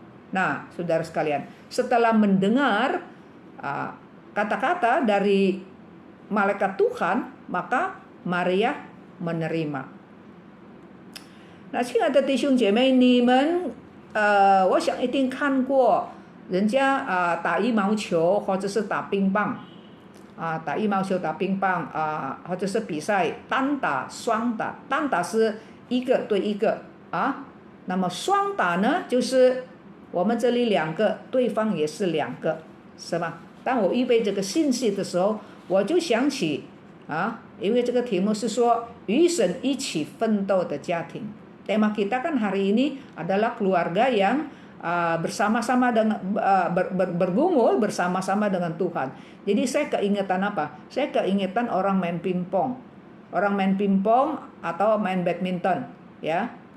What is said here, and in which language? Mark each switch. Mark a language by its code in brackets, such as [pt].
[id] Nah, saudara sekalian, setelah mendengar kata-kata dari malaikat Tuhan, maka Maria menerima. [zh] 那亲爱的弟兄姐妹，你们我想一定看过人家打羽毛球或者是打乒乓打羽毛球打乒乓或者是比赛单打双打，单打是一个对一个那么双打呢就是我们这里2个，对方也是2个，是吧？当我预备这个信息的时候，我就想起因为这个题目是说与神一起奋斗的家庭。 [id] Tema kita kan hari ini adalah keluarga yang bersama-sama dengan bergumul bersama-sama dengan Tuhan. Jadi saya keingetan apa? Saya keingetan orang main pingpong. Orang main pingpong atau main badminton, ya.